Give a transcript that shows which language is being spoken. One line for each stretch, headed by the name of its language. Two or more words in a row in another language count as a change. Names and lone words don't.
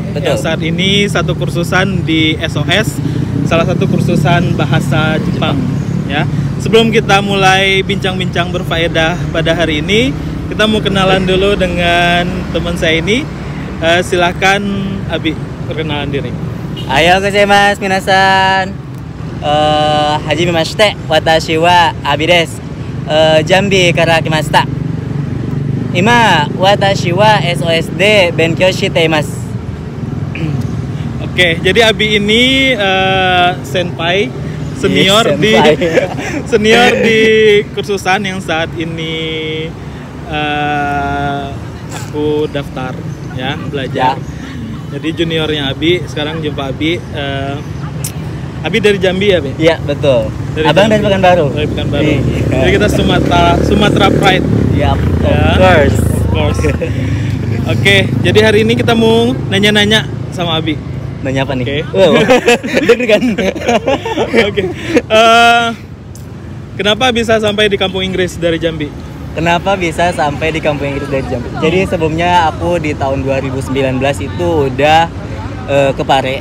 Indonesian: yang saat ini satu kursusan di SOS, salah satu kursusan bahasa Jepang. Ya, sebelum kita mulai bincang-bincang berfaedah pada hari ini, kita mau kenalan dulu dengan teman saya ini. Silahkan Abi perkenalan diri.
Japanese: おはようございます、皆さん. はじめまして、私は Abi です. Jambi から来ました。今私は SOS で勉強しています.
Indonesian: Oke, jadi Abi ini senpai senior Yes, di senpai. senior di kursusan yang saat ini aku daftar ya belajar. Ya. Jadi juniornya Abi, sekarang jumpa Abi. Abi dari Jambi ya, Bi? Iya, betul. Abang Jambi. dari Pekanbaru. Dari Pekanbaru. Iya. Jadi kita Sumatera Pride. Yap, Ya.
English: of course.
Indonesian: Oke, jadi hari ini kita mau nanya-nanya sama Abi. Nanya apa nih? Oke. Wow. Deg-degan. Oke. Kenapa bisa sampai di Kampung Inggris dari Jambi? Kenapa bisa sampai di Kampung Inggris dari Jambi? Jadi sebelumnya aku di tahun 2019 itu udah ke Pare.